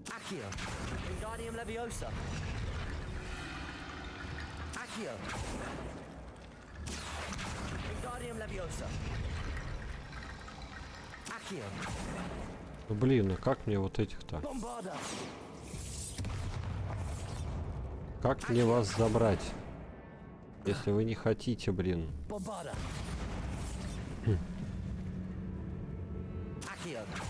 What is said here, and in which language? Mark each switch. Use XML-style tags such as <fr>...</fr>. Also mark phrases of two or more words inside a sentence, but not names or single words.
<ru>Accio. Wingardium Leviosa. Accio. Wingardium Leviosa. Accio. Ну, блин, ну как мне вот этих-то? Bombarda. Как мне вас забрать? Если вы не хотите, блин. Bombarda. Accio.</ru>